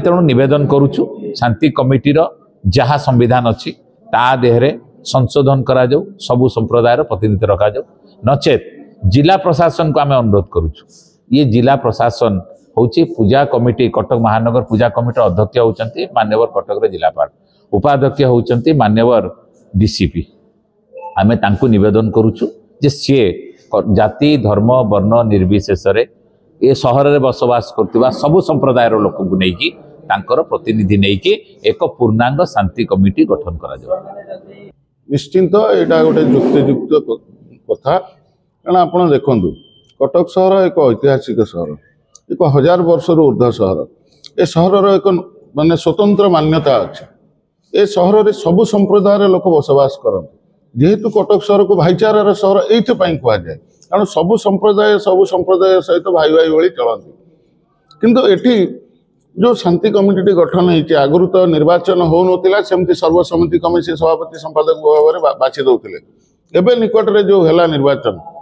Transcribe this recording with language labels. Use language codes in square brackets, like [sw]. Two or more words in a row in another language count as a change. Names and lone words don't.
[or] ତେଣୁ ନିବେଦନ କରୁଛୁ ଶାନ୍ତି କମିଟିର ଯାହା ସମ୍ବିଧାନ ଅଛି ତା ଦେହରେ ସଂଶୋଧନ କରା ଯାଉ ସବୁ ସମ୍ପ୍ରଦାୟର ପ୍ରତିନିଧି ରଖା ଯାଉ ନଚେତ୍ ଜିଲ୍ଲା ପ୍ରଶାସନ କୁ ଆମେ ଅନୁରୋଧ କରୁଛୁ ଯେ ଜିଲ୍ଲା ପ୍ରଶାସନ ହେଉଛି ପୂଜା କମିଟି କଟକ ମହାନଗର ପୂଜା କମିଟି ଅଧ୍ୟକ୍ଷ ହେଉଛନ୍ତି ମାନ୍ୟବର କଟକ ରେ ଜିଲ୍ଲାପାଳ ଉପାଧ୍ୟକ୍ଷ ହେଉଛନ୍ତି ମାନ୍ୟବର ଡିସିପି ଆମେ ତାଙ୍କୁ ନିବେଦନ କରୁଛୁ ଯେ ସେ ଜାତି ଧର୍ମ ବର୍ଣ୍ଣ ନିର୍ବିଶେଷ ରେ ଏ ସହର ରେ ବସବାସ କରୁଥିବା ସବୁ ସମ୍ପ୍ରଦାୟର ଲୋକ କୁ ନେଇକି ତାଙ୍କର ପ୍ରତିନିଧି ନେଇକି ଏକ ପୂର୍ଣ୍ଣାଙ୍ଗ ଶାନ୍ତି କମିଟି ଗଠନ କରା ଯାଉ ନିଶ୍ଚିତ ଏଇଟା ଗୋଟେ ଯୁକ୍ତିଯୁକ୍ତ କଥା କାରଣ ଆପଣ ଦେଖନ୍ତୁ କଟକ ସହର ଏକ ଐତିହାସିକ ସହର ଏକ 1000 ବର୍ଷ ଊର୍ଦ୍ଧ୍ୱ ସହର ଏ ସହର ଏକ ମାନେ ସ୍ୱତନ୍ତ୍ର ମାନ୍ୟତା ଅଛି ଏ ସହର ରେ ସବୁ ସମ୍ପ୍ରଦାୟର ଲୋକ ବସବାସ କରନ୍ତି ଯେହେତୁ କଟକ ସହର କୁ ଭାଇଚାରାର ସହର ଏଇଥି ପାଇଁ କୁହା ଯାଏ କାରଣ ସବୁ ସମ୍ପ୍ରଦାୟ ସହିତ ଭାଇ ଭାଇ ଭଳି ଚଳନ୍ତି କିନ୍ତୁ ଏଠି ଯୋ ଶାନ୍ତି କମିଟି ଗଠନ ହେଉଥିଲା ଆଗରୁ ତ ନିର୍ବାଚନ ହେଉ ନଥିଲା ସେମିତି ସର୍ବସମ୍ମତି କମିଟି ସଭାପତି ସମ୍ପାଦକ ଭାବ ରେ ବାଛି ଦେଉଥିଲେ ଏବେ ନିକଟ ରେ ଯୋ ହେଲା ନିର୍ବାଚନ